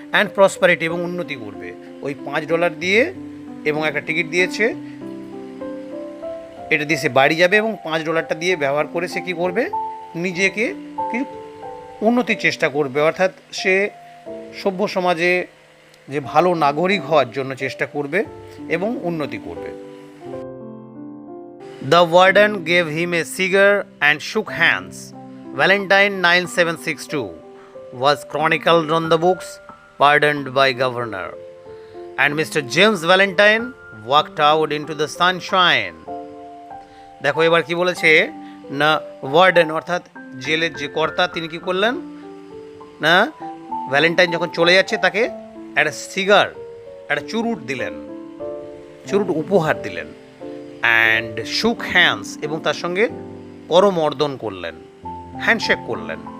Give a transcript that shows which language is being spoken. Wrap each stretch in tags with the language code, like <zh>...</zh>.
<en>and prosperity,</en> <bn>এবং উন্নতি করবে। ওই $5 দিয়ে এবং একটা টিকিট দিয়েছে, এটা দিয়ে সে বাড়ি যাবে এবং $5টা দিয়ে ব্যবহার করে সে কী করবে, নিজেকে কি উন্নতির চেষ্টা করবে, অর্থাৎ সে সভ্য সমাজে যে ভালো নাগরিক হওয়ার জন্য চেষ্টা করবে এবং উন্নতি করবে।</bn> <en>The warden gave him a cigar and shook hands. Valentine 9762 was chronicled on the books, pardoned by governor. And Mr. James Valentine walked out into the sunshine.</en> <bn>দেখো এবার কি বলেছে না, ওয়ার্ডেন অর্থাৎ জেলের যে কর্তা তিনি কি করলেন না, ভ্যালেন্টাইন যখন চলে যাচ্ছে তাকে একটা সিগার, একটা চুরুট দিলেন, চুরুট উপহার দিলেন।</bn> <en>and shook hands,</en> <bn>এবং তার সঙ্গে করমর্দন করলেন, হ্যান্ডশেক করলেন।</bn>